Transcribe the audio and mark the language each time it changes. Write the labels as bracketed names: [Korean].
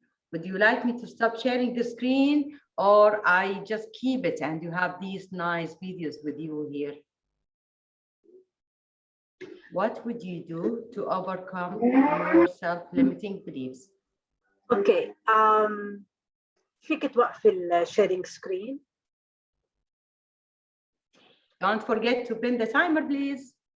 [English] Would you like me to stop sharing the screen, or I just keep it and you have these nice videos with you here? What would you do to overcome your self-limiting beliefs? Okay. [Arabic] فيك توقفي الشيرينج screen. [English] Don't forget to pin the timer, please.